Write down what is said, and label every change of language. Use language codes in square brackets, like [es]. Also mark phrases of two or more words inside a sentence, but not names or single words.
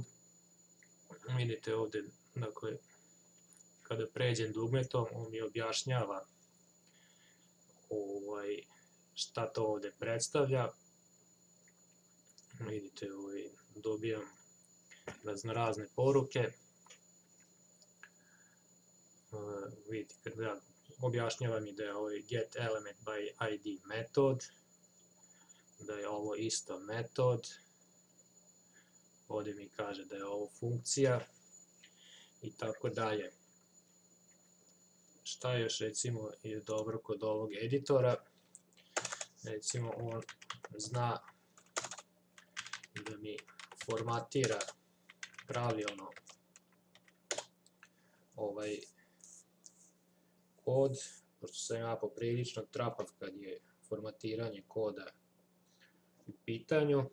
[bs] Vidite ovdje, dakle, kada pređem dugmetom, on mi objašnjava šta to ovdje predstavlja. Vidite, dobijam raznorazne poruke. Vidite, kada objašnjava mi da je [en] get element by ID [bs] metod, da je ovo isto metod, ovdje mi kaže da je ovo funkcija i tako dalje. Šta još recimo je dobro kod ovog editora? Recimo on zna da mi formatira pravilno ovaj kod, pošto sam ja poprilično trapav kad je formatiranje koda u pitanju.